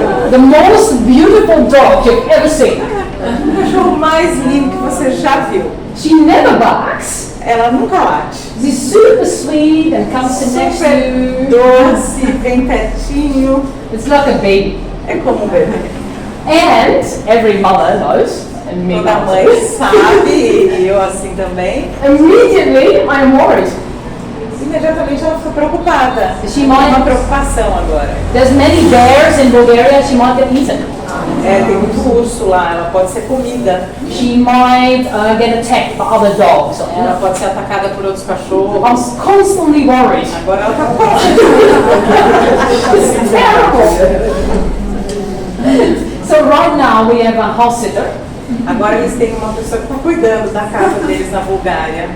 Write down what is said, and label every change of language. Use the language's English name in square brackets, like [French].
[English] The most beautiful dog you've ever seen. [Portuguese] O cachorro mais lindo que você já viu. [English] She never barks. [Portuguese] Ela nunca late. [English] She's super sweet and comes sit next to [Portuguese] Super [English] you. [Portuguese] doce, bem pertinho. [English] It's like a baby. [Portuguese] É como um bebê. [English] And every mother knows, and me [Portuguese] Toda mãe [English] knows, [Portuguese] sabe, e eu assim também. [English] immediately I'm worried. [Portuguese] Imediatamente ela ficou preocupada. [English] She [Portuguese] Tem uma [English] might, [Portuguese] preocupação agora. [English] there's many bears in Bulgaria, she might get eaten. [Portuguese] Tem muito urso lá, ela pode ser comida. [English] She might get attacked by other dogs. [Portuguese] Ela pode ser atacada por outros cachorros. [English] I'm constantly worried. [Portuguese] Agora ela está [English] It's terrible. So right now we have a house sitter [Portuguese] Agora eles têm uma pessoa que está cuidando da casa deles na Bulgária.